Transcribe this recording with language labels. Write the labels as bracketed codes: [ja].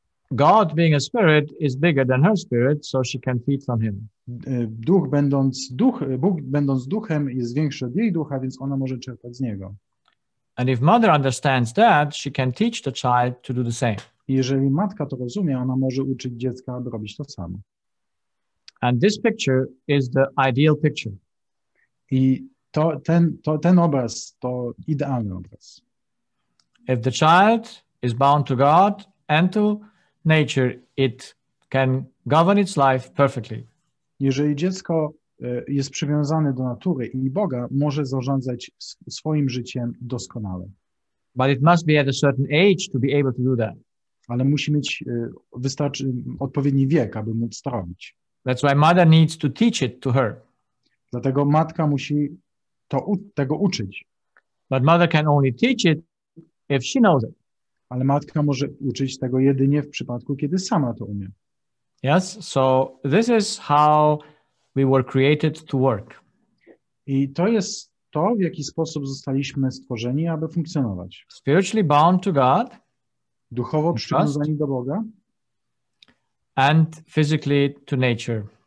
[en] God, being a spirit, is bigger than her spirit, so she can feed from him. [pl] Bóg będąc duchem jest większy od jej ducha, więc ona może czerpać z niego. [en] And if mother understands that, she can teach the child to do the same. [pl] I jeżeli matka to rozumie, ona może uczyć dziecka, aby robić to samo. [en] And this picture is the ideal picture. [pl] I ten obraz to idealny obraz. [en] If the child is bound to God and to nature, it can govern its life perfectly. [pl] Jeżeli dziecko jest przywiązane do natury i Boga, może zarządzać swoim życiem doskonale. [en] But it must be at a certain age to be able to do that. [pl] Ale musi mieć odpowiedni wiek, aby móc to robić. [en] That's why mother needs to teach it to her. [pl] Dlatego matka musi tego uczyć. [en] But mother can only teach it if she knows it. [pl] Ale matka może uczyć tego jedynie w przypadku, kiedy sama to umie. [en] Yes, so this is how we were created to work. [pl] I to jest to, w jaki sposób zostaliśmy stworzeni, aby funkcjonować. [en] Spiritually bound to God. [pl] Duchowo przywiązani do Boga. [en] And physically to nature.